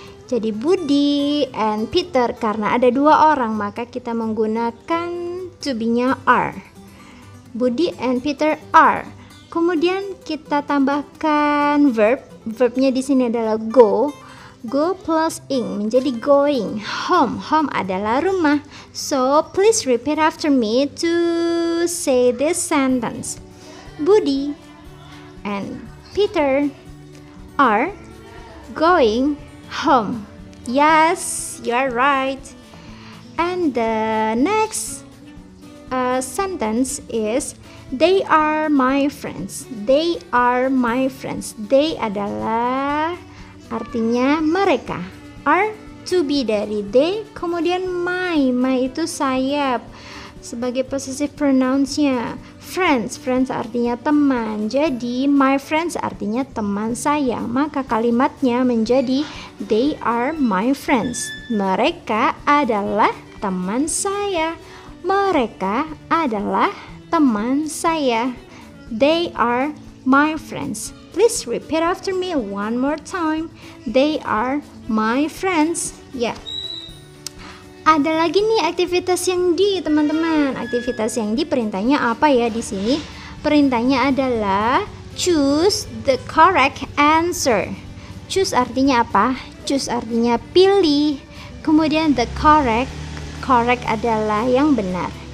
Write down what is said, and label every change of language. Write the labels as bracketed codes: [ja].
[id] Jadi Budi and Peter, karena ada dua orang maka kita menggunakan to be-nya are. [en] Budi and Peter are. [id] Kemudian kita tambahkan verb. Verbnya di sini adalah go. Go plus ing menjadi going. Home. Home adalah rumah. [en] So please repeat after me to say this sentence. Budi and Peter are going home. Yes, you are right. And the next sentence is they are my friends. They are my friends. [id] They adalah artinya mereka. Are to be dari they, kemudian my itu sayap sebagai possessive pronouns-nya. Friends artinya teman. Jadi my friends artinya teman saya. Maka kalimatnya menjadi [en] they are my friends. [id] Mereka adalah teman saya. Mereka adalah teman saya. [en] They are my friends. Please repeat after me one more time. They are my friends. Ya. [id] Ada lagi nih aktivitas yang D, teman-teman. Aktivitas yang D perintahnya apa ya di sini? Perintahnya adalah [en] choose the correct answer. [id] Choose artinya apa? Choose artinya pilih. Kemudian the correct adalah yang benar.